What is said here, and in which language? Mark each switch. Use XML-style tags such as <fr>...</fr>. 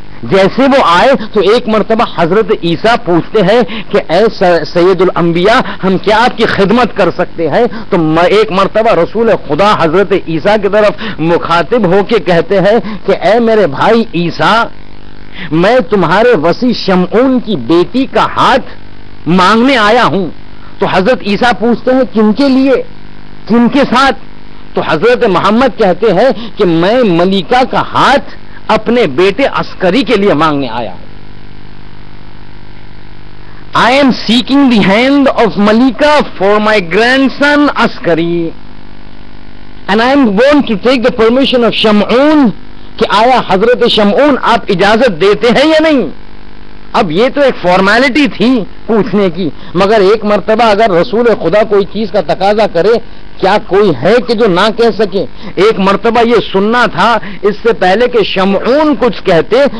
<ur>جیسے وہ آئے تو ایک مرتبہ حضرت عیسیٰ پوچھتے ہیں کہ اے سید الانبیاء، ہم کیا آپ کی خدمت کر سکتے ہیں؟ تو ایک مرتبہ رسول خدا حضرت عیسیٰ کی طرف مخاطب ہو کے کہتے ہیں کہ اے میرے بھائی عیسیٰ، میں تمہارے وسیع شمعون کی بیٹی کا ہاتھ مانگنے آیا ہوں. تو حضرت عیسیٰ پوچھتے ہیں کن کے لیے، کن کے ساتھ؟ تو حضرت محمد کہتے ہیں کہ میں ملیکہ کا ہاتھ اپنے بیٹے عسکری کے لیے مانگنے آیا ہوں.</ur> <en>I am seeking the hand of Malika for my grandson Askari, and I am going to take the permission of Shamun.</en> <ur>کہ آیا حضرت شمعون آپ اجازت دیتے ہیں یا نہیں؟ اب یہ تو ایک فارمیلٹی تھی پوچھنے کی، مگر ایک مرتبہ اگر رسول خدا کوئی چیز کا تقاضا کرے، کیا کوئی ہے کہ جو نہ کہہ سکے؟ ایک مرتبہ یہ سننا تھا اس سے پہلے کہ شمعون کچھ کہتے.</ur>